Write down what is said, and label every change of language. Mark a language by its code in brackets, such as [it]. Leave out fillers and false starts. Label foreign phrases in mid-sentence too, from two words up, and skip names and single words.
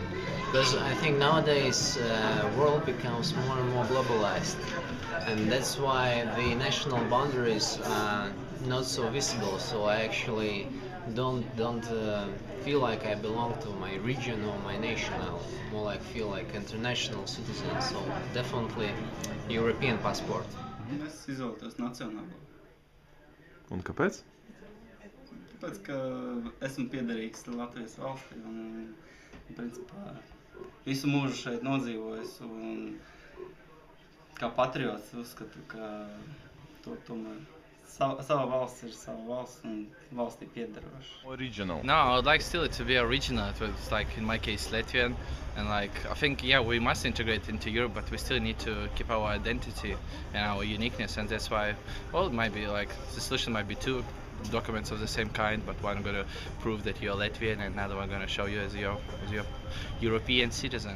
[en] Because I think nowadays world becomes more and more globalized, and that's why the national boundaries are not so visible. So I actually don't feel like I belong to my region or my nation. I more like feel like international citizen. So definitely European passport. [lv] Es izvēlētos nacionālo. Un kāpēc? Tāpēc, ka esmu piederīgs Latvijas valstī un principā visu mūžu šeit nodzīvojis, un kā patriots uzskatu, ka tomēr sava valsts ir sava valsts un valstī piederoša. [en] Original. No, I would like still it to be original. It was like in my case Latvian, and like I think we must integrate into Europe, but we still need to keep our identity and our uniqueness, and that's why it might be like the solution might be 2 documents of the same kind, but one going to prove that you're Latvian and another one going to show you as your European citizen.